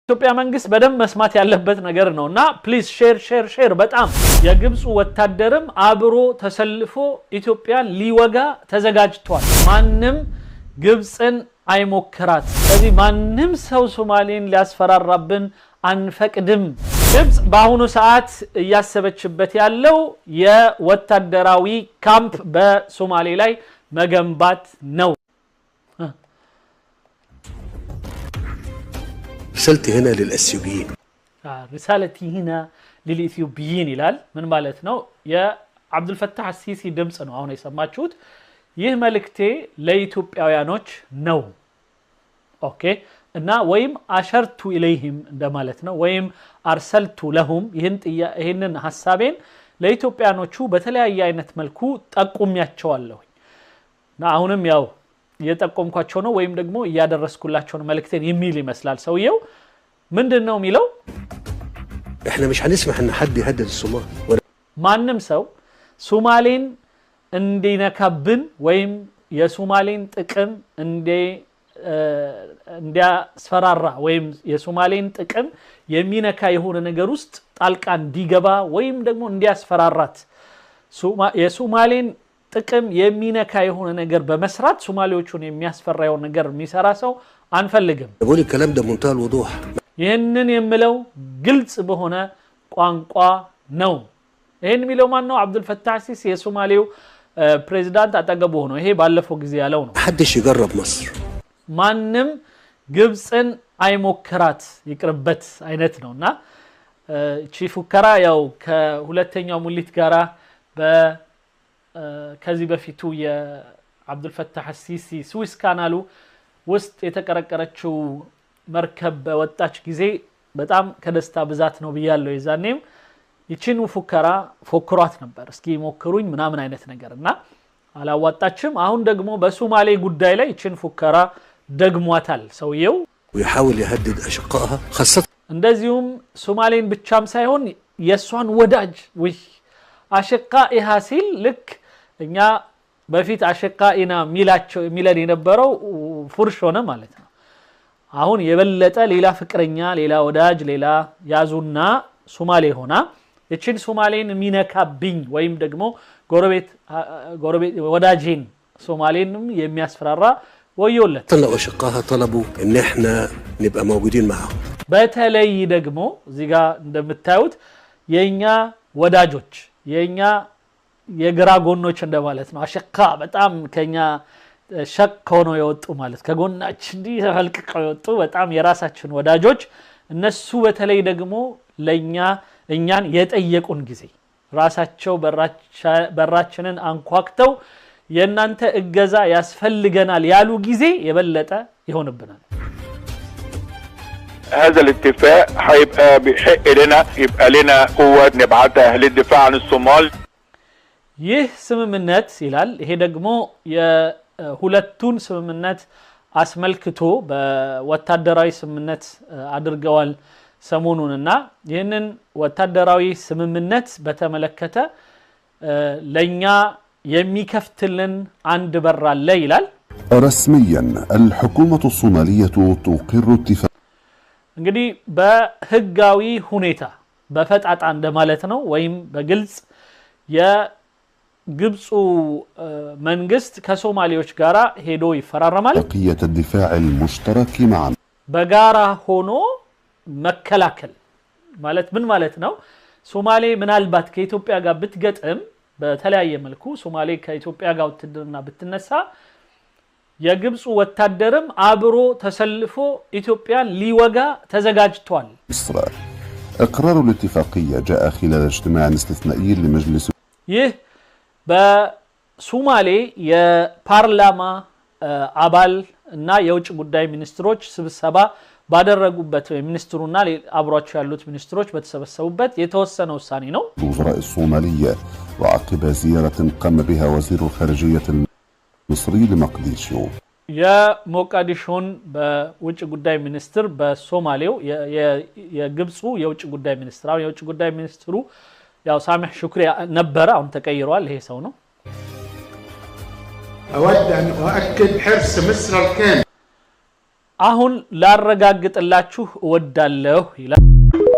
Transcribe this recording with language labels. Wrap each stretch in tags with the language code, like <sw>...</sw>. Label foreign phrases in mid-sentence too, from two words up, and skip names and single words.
<am>ኢትዮጵያ መንግስት በደም መስማት ያለበት ነገር ነውና</am> <en>please share</en> <am>በጣም የግብጽ ወታደርም አብሮ ተሰልፎ ኢትዮጵያን ሊወጋ ተዘጋጅቷል። ማንንም ግብጽን አይሞክራት። ስለዚህ ማንንም ሰው ሶማሌን ሊያስፈራራብን አንፈቅድም። ግብጽ በአሁኑ ሰዓት ያሰበችበት ያለው የወታደራዊ ካምፕ በሶማሌ ላይ መገንባት ነው።</am> <ar>رسالتي هنا للأثيوبيين رسالتي هنا للإثيوبيين</ar> <am>ይላል ምን ማለት ነው የአብዱል ፈታህ አሲሲ ድምጽ ነው አሁን የሰማችሁት ይህ መልእክቴ ለኢትዮጵያውያኖች ነው ኦኬ እና ወይም</am> <ar>أشرت إليهم</ar> <am>እንደማለት ነው ወይም</am> <ar>أرسلت لهم</ar> <am>ይሄንን ሐሳቤን ለኢትዮጵያኖቹ በተለያየ አይነት መልኩ ጠቁሚያቸዋለሁ እና አሁንም ያው የጠቆምኳቸው ነው ወይም ደግሞ ያደረስኩላቸው ነው መልእክቴን የሚል ይመስላል ሰውየው ምንድነው የሚለው</am> <ar>احنا مش هنسمح ان حد يهدد الصومال</ar> <am>ማንም ሰው ሶማሌን እንዲነካብን ወይም የሶማሌን ጥቅም እንዲያስፈራራ ወይም የሶማሌን ጥቅም የሚነካ የሆነ ነገር ውስጥ ጣልቃ እንዲገባ ወይም ደግሞ እንዲያስፈራራት የሶማሌን ጥቅም የሚነካ የሆነ ነገር በመስራት ሶማሌዎቹን የሚያስፈራው ነገር የሚሰራ ሰው አንፈልግም</am> <ar>بقول الكلام ده بمنتهى الوضوح</ar> <am>ይሄንን የምለው ግልጽ በሆነ ቋንቋ ነው ይሄን የሚለው ማን ነው አብዱል ፈታህ አሲሲ የሶማሌው ፕሬዝዳንት አጠገቡ ሆኖ ይሄ ባለፈው ጊዜ ያለው ነው</am> <ar>حدش يجرب مصر</ar> <am>ማንንም ግብጽን አይሞክራት ይቅርበት አይነት ነውና ቺፍ ሙከራ ያው ከሁለተኛው ሙሊት ጋራ ከዚህ በፊቱ የአብዱል ፈታህ አሲሲ ስዊስ ካናሉ ውስጥ የተቀረቀረችው መርከብ በወጣች ጊዜ በጣም ከደስታ ብዛት ነው ብያለሁ የዛኔም ይቺን ሙከራ ፎክሯት ነበር እስኪ ሞክሩኝ ምናምን አይነት ነገርና አላዋጣችም አሁን ደግሞ በሶማሌ ጉዳይ ላይ ይቺን ሙከራ ደግሟታል ሰውየው</am> <ar>ويحاول يهدد اشقائها خاصه</ar> <am>እንደዚሁም ሶማሌን ብቻም ሳይሆን የሷን ወዳጅ ወይ አሽቃኢሃ ሲል ልክ እኛ በፊት አሽቃኢና ሚለን የነበረው ፉርሽ ሆነ ማለት ነው አሁን የበለጠ ሌላ ፍቅረኛ ሌላ ወዳጅ ሌላ ያዙና ሶማሌ ሆና እቺን ሶማሌን ሚነካብኝ ወይም ደግሞ ጎረቤት ወዳጅን ሶማሌንም የሚያስፈራራ ወዮለት</am> <ar>واشقائها طلبوا ان احنا نبقى موجودين معهم</ar> <am>በተለይ ደግሞ እዚህ ጋር እንደምታዩት የኛ ወዳጆች የኛ የግራ ጎኖች እንደማለት ነው አሽቃ በጣም ከኛ ሸቅ ሆኖ የወጡ ማለት ከጎናችን እንዲህ ተፈልቅቀው የወጡ በጣም የራሳችን ወዳጆች እነሱ በተለይ ደግሞ እኛን የጠየቁን ጊዜ ራሳቸው በራችንን አንኳክተው የናንተ እገዛ ያስፈልገናል ያሉ ጊዜ የበለጠ ይሆንብናል</am> <ar>هذا الاتفاق هيبقى بحق لنا يبقى لنا قوات نبعتها للدفاع عن الصومال</ar> <am>ይህ ስምምነት ይላል ይሄ ደግሞ የሁለቱን ስምምነት አስመልክቶ በወታደራዊ ስምምነት አድርገዋል ሰሞኑንና ይሄንን ወታደራዊ ስምምነት በተመለከተ ለኛ የሚከፍትልን አንድ በር አለ ይላል</am> <ar>رسميا الحكومة الصومالية تقر اتفاق</ar> <am>እንግዲህ በህጋዊ ሁኔታ በፈጣጣ እንደማለት ነው ወይም በግልጽ የግብጽ መንግስት ከሶማሌዎች ጋራ ሄዶ ይፈራረማል</am> <ar>بقية الدفاع المشترك معا</ar> <am>በጋራ ሆኖ መከላከል ማለት ምን ማለት ነው ሶማሌ ምናልባት ከኢትዮጵያ ጋር ብትገጥም በተለያየ መልኩ ሶማሌ ከኢትዮጵያ ጋር ውትድርና ብትነሳ የግብጽ ወታደርም አብሮ ተሰልፎ ኢትዮጵያን ሊወጋ ተዘጋጅቷል</am> <ar>مصر اقرار الاتفاقية جاء خلال اجتماع استثنائي لمجلس</ar> <am>ይህ በሶማሌ የፓርላማ አባል እና የውጭ ጉዳይ ሚኒስትሮች ስብሰባ ባደረጉበት ሚኒስትሩና አብሯቸው ያሉት ሚኒስትሮች በተሰበሰቡበት የተወሰነ ውሳኔ ነው</am> <ar>وزراء الصومالية وعقب زيارة قام بها وزير الخارجية المصري لمقديشو</ar> <am>የሞቃዲሾን በውጭ ጉዳይ ሚኒስትር በሶማሌው የግብጹ የውጭ ጉዳይ ሚኒስትር አሁን የውጭ ጉዳይ ሚኒስትሩ ያው ሳሚህ ሹክሪ ነበር አሁን ተቀይሯል ይሄ ሰው ነው</am> <ar>أود أن أؤكد حرص مصر الكامل</ar> <am>አሁን ላረጋግጥላችሁ እወዳለሁ ይላል</am>